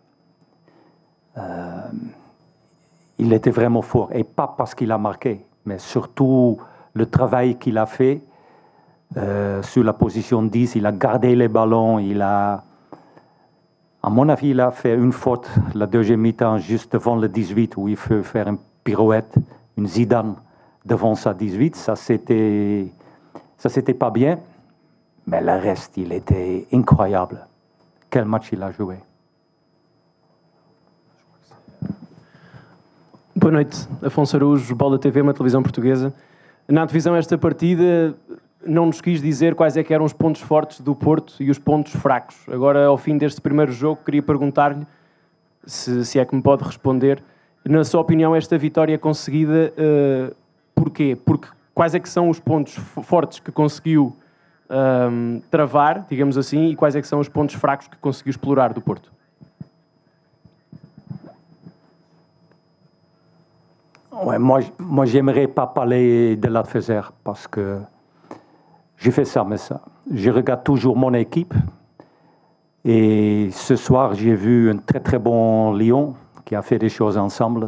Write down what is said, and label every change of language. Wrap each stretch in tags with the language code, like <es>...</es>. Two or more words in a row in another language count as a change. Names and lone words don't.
<fr>Il était vraiment fort, et pas parce qu'il a marqué, mais surtout le travail qu'il a fait sur la position 10, il a gardé les ballons, à mon avis, il a fait une faute la deuxième mi-temps juste devant le 18 où il faut faire une pirouette, une Zidane devant sa 18, ça c'était pas bien, mais le reste, il était incroyable. Quel match il a joué.</fr> <pt>Boa noite, Afonso Araújo, Bola TV, uma televisão portuguesa. Na antevisão esta partida, não nos quis dizer quais é que eram os pontos fortes do Porto e os pontos fracos. Agora, ao fim deste primeiro jogo, queria perguntar-lhe, se é que me pode responder, na sua opinião, esta vitória conseguida, porquê? Porque quais é que são os pontos fortes que conseguiu travar, digamos assim, e quais é que são os pontos fracos que conseguiu explorar do Porto?</pt> <fr>Ouais, moi j'aimerais pas parler de l'adversaire parce que je fais ça, mais ça. Je regarde toujours mon équipe et ce soir j'ai vu un très très bon Lyon qui a fait des choses ensemble.</fr>